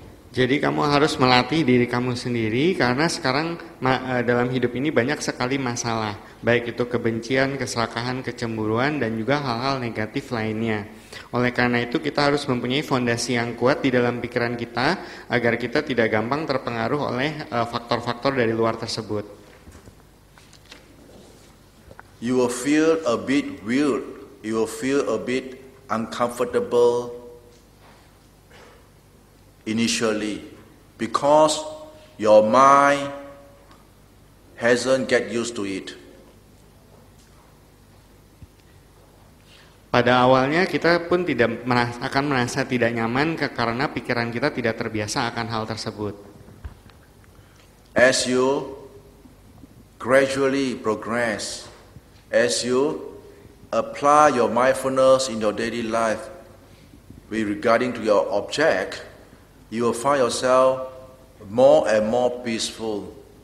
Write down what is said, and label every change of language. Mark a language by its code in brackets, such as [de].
[id] Jadi kamu harus melatih diri kamu sendiri karena sekarang dalam hidup ini banyak sekali masalah, baik itu kebencian, keserakahan, kecemburuan, dan juga hal-hal negatif lainnya. Oleh karena itu kita harus mempunyai fondasi yang kuat di dalam pikiran kita agar kita tidak gampang terpengaruh oleh faktor-faktor dari luar tersebut. [en] You will feel a bit weird, you will feel a bit uncomfortable initially because your mind hasn't get used to it. [id] Pada awalnya kita pun akan merasa tidak nyaman karena pikiran kita tidak terbiasa akan hal tersebut. [en] As you gradually progress, as you apply your mindfulness in your daily life with regarding to your object, you will find yourself more and more peaceful.